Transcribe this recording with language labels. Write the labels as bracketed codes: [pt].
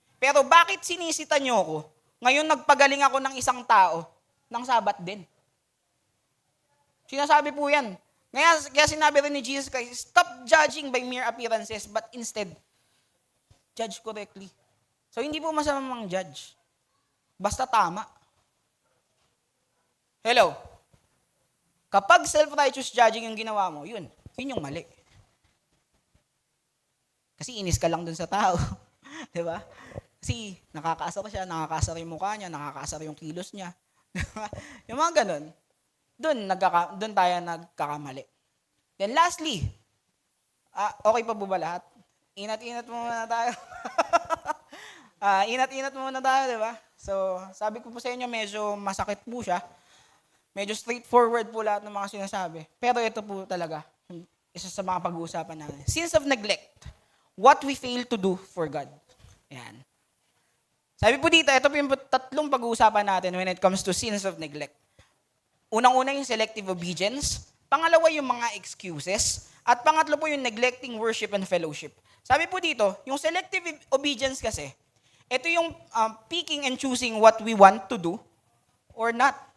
[tl] Pero bakit sinisita niyo ako? Ngayon nagpagaling ako ng isang tao ng Sabat din. Sinasabi po yan. Kaya sinabi rin ni [en] Jesus Christ, stop judging by mere appearances, but instead, judge correctly. [tl] So, hindi po masamang judge. Basta tama. Hello? Kapag self-righteous judging yung ginawa mo, yun yung mali. Kasi inis ka lang dun sa tao. Diba? Kasi nakakaasar siya, nakakaasar yung mukha niya, nakakaasar yung kilos niya. Yung mga ganun. Doon tayo nagkakamali. [en] Then lastly, [tl] okay pa po ba lahat? Inat-inat muna tayo. Inat-inat muna tayo, di ba? So, sabi ko po sa inyo, medyo masakit po siya. Medyo straightforward po lahat ng mga sinasabi. Pero ito po talaga, isa sa mga pag-uusapan natin. [en] Sins of neglect. What we fail to do for God. [tl] Ayan. Sabi po dito, ito po yung tatlong pag-uusapan natin [en] when it comes to sins of neglect. [tl] Unang-una yung selective obedience. Pangalawa yung mga excuses. At pangatlo po yung [en] neglecting worship and fellowship. [tl] Sabi po dito, yung [en] selective obedience kasi, ito yung picking and choosing what we want to do or not.